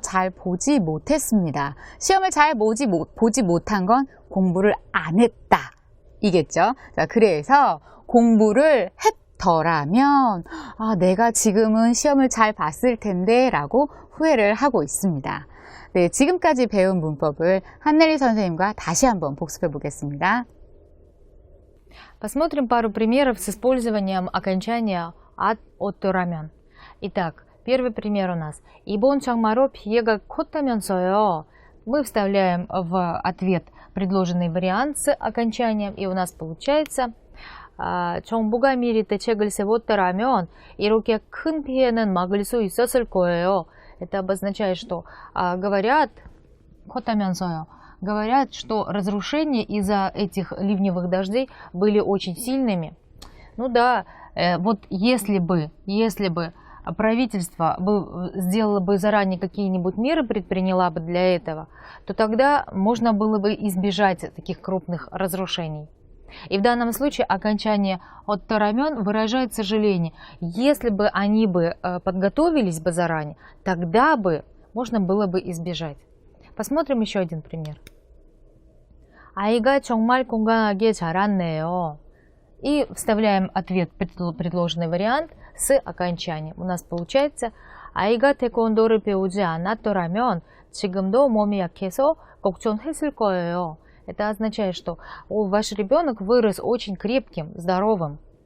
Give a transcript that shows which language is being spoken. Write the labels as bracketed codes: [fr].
[ko] 잘 보지 못했습니다. 시험을 잘 보지 못한 건 공부를 안 했다. 이겠죠? 자, 그래서 공부를 했더라면 내가 지금은 시험을 잘 봤을 텐데 라고 후회를 하고 있습니다. 네, 지금까지 배운 문법을 한네리 선생님과 다시 한번 복습해 보겠습니다. [ru] Посмотрим пару примеров с использованием окончания от-рамен. Итак, первый пример у нас. [ko] 이번 장마로 비가 컸다면서요. [ru] Мы вставляем в ответ предложенный вариант с окончанием, и у нас получается 정부가 미리 대책을 세웠더라면 이렇게 큰 피해는 막을 수 있었을 거예요. Это обозначает, что говорят, говорят, что разрушения из-за этих ливневых дождей были очень сильными. Ну да, вот если бы правительство сделало бы заранее какие-нибудь меры, предприняло бы для этого, то тогда можно было бы избежать таких крупных разрушений. И в данном случае окончание от-рамен выражает сожаление. Если бы они подготовились бы заранее, тогда бы можно было бы избежать. Посмотрим еще один пример. [ko] 아이가 정말 건강하게 자랐네요. [ru] И вставляем ответ, предложенный вариант, с окончанием. У нас получается 아이가 태권도를 배우지 않았더라면 지금도 몸이 약해서 걱정했을 거예요. Это означает, что ваш ребенок вырос очень крепким, здоровым.